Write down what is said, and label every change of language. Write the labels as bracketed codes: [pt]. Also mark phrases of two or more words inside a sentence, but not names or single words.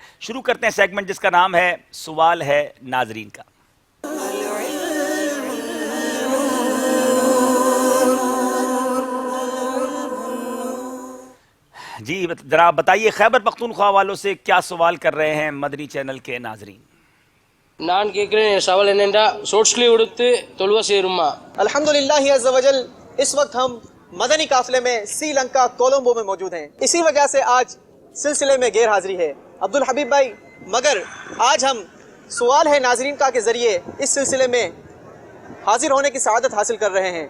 [ur] شروع کرتے ہیں سیگمنٹ جس کا نام ہے سوال ہے ناظرین کا. جی جناب بتائیے خیبر پختونخوا والوں سے کیا سوال کر رہے ہیں مدنی چینل کے ناظرین. [ta] நான் கேட்குறேன் சவால் என்னென்றா ஷோர்ட்ஸ்லி உடுத்து தொழுவ சேருமா. [ar] الحمد لله عز وجل [ur] اس وقت ہم مدنی قافلے میں سری لنکا کولمبو میں موجود ہیں. اسی وجہ سے آج سلسلے میں غیر حاضری ہے عبدالحبیب بھائی. مگر آج ہم سوال ہے ناظرین کا کے ذریعے اس سلسلے میں حاضر ہونے کی سعادت حاصل کر رہے ہیں.